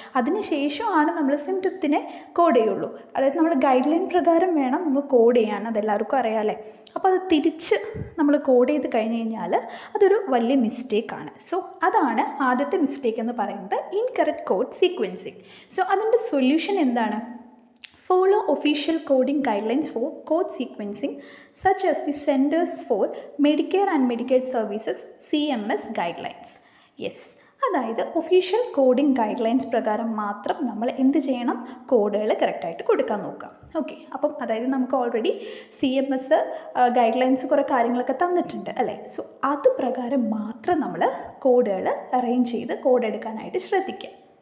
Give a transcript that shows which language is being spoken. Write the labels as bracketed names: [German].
[Malayalam] അതിന് ശേഷമാണ് നമ്മൾ സിംറ്റത്തിനെ കോഡ് ചെയ്യുള്ളൂ. അതായത് നമ്മൾ ഗൈഡ് ലൈൻ പ്രകാരം വേണം നമ്മൾ കോഡ് ചെയ്യാൻ, അതെല്ലാവർക്കും അറിയാം അല്ലേ. അപ്പോൾ അത് തിരിച്ച് നമ്മൾ കോഡ് ചെയ്ത് കഴിഞ്ഞ് കഴിഞ്ഞാൽ അതൊരു വലിയ മിസ്റ്റേക്കാണ്. സോ അതാണ് ആദ്യത്തെ മിസ്റ്റേക്ക് എന്ന് പറയുന്നത്, ഇൻകറക്റ്റ് കോഡ് സീക്വൻസിങ്. സോ അതിൻ്റെ സൊല്യൂഷൻ എന്താണ്? [English] Follow official coding guidelines for code sequencing such as the Centers for Medicare and Medicaid Services CMS guidelines. [Malayalam] Yes, അതായത് ഒഫീഷ്യൽ കോഡിംഗ് ഗൈഡ് ലൈൻസ് പ്രകാരം മാത്രം നമ്മൾ എന്ത് ചെയ്യണം? കോഡുകൾ കറക്റ്റായിട്ട് കൊടുക്കാൻ നോക്കാം. ഓക്കെ, അപ്പം അതായത് നമുക്ക് ഓൾറെഡി CMS ഗൈഡ് ലൈൻസ് കുറേ കാര്യങ്ങളൊക്കെ തന്നിട്ടുണ്ട് അല്ലേ. സോ അത് പ്രകാരം മാത്രം നമ്മൾ കോഡുകൾ അറേഞ്ച് ചെയ്ത് കോഡ് എടുക്കാനായിട്ട് ശ്രദ്ധിക്കുക.